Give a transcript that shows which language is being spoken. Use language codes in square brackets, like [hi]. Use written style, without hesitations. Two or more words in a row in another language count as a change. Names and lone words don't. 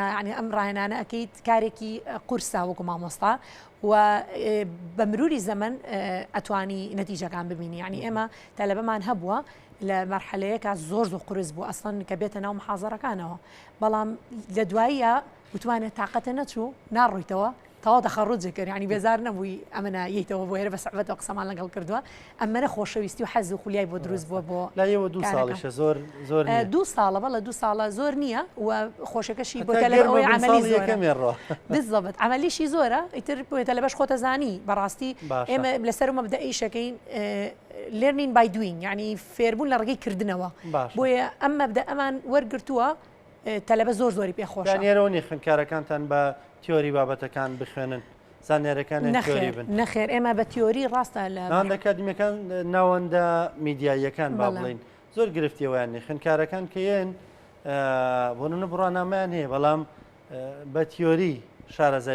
[ckb] ینی ئەم ڕاهێنانە ئەەکەیت کارێکی قورسا وەکو مامۆستا و بە مروری زەمن ئەتوانی نەتیجەکان ببینی ینی ئێمە تەلەبەمان هەبووە لە مەرحەلەیەکە زۆر قورس بوو ئەسڵەن کە بێتە ناو محازەرەکانەوە بەڵام لە دواییە بتوانێت تااقەتە نەچوو ناڕۆیتەوە تەواو دەخەڕوجێ کرد ینی بێزار نەبووی ئەمەە یەیتەوە بۆ هێرە بە سەعبەتەوە قسەمان لەگەڵ کردووە ئەمەە خۆشەویستی و حەز و خولیای بۆ دروست بووە بۆ لایەوە 2 ساڵیشە زۆر 2 ساڵە بەڵە 2 ساڵە زۆر نییە و خۆشەکەشی بۆ تەلەبەوەی عملی زۆرە بالضبط عملیشی زۆرە ئیتر بۆ تەلەبەش خۆتە زانی بەڕاستی ئێمە لەسەر مەبدەئیشەکەین [en] learning by doing [ckb] ینی فێربوون لە ڕێگەی کردنەوە بۆیە ئەم مەبدە ئەمان وەرگرتووە تەلەبە زۆری پێخۆشە دانیێرەوەنی خوێندکارەکانتان بە تیۆری بابەتەکان بخوێنن زانیارەکان تیۆری بن نەخێر ئێمە بە تیۆری ڕاستە لە ئەکادیمیەکان ناوەندە میدیاییەکان با بڵین زۆر گرفتیەوەیانی خوێندکارەکان کەیەن بۆنە بڕانامیان هەیە بەڵام بە تیۆری شارەزای